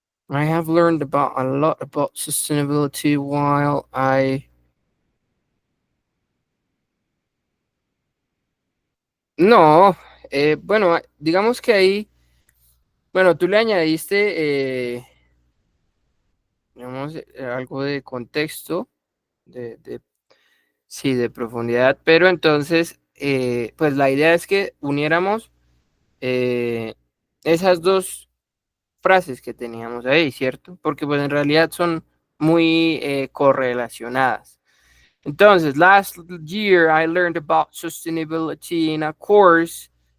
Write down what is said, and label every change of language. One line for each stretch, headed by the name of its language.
English: I have learned about a lot about sustainability while I...
Spanish: No, bueno, digamos que ahí, bueno, tú le añadiste, digamos, algo de contexto, de sí, de profundidad, pero entonces, pues la idea es que uniéramos eh, esas dos frases que teníamos ahí, ¿cierto? Porque pues en realidad son muy correlacionadas.
English: Entonces, last year I learned about sustainability in a course.